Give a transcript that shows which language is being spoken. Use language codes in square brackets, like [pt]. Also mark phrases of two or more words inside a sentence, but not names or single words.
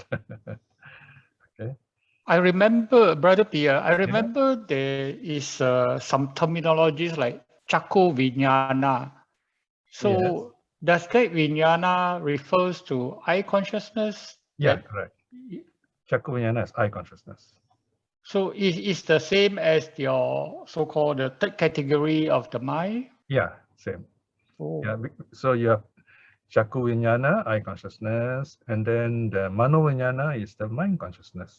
[en] Okay. I remember, Brother Piya, there is some terminologies like [pi] Chakku viññāṇa. [en] So does that viññāṇa refers to eye consciousness? Yeah, correct. [pi] Chakku viññāṇa [en] is eye consciousness. So it's the same as your so-called the third category of the mind? Yeah, same. Oh. Yeah, so you have [pi] Chakku viññāṇa, [en] eye consciousness, and then the [pi] mano viññāṇa [en] is the mind consciousness.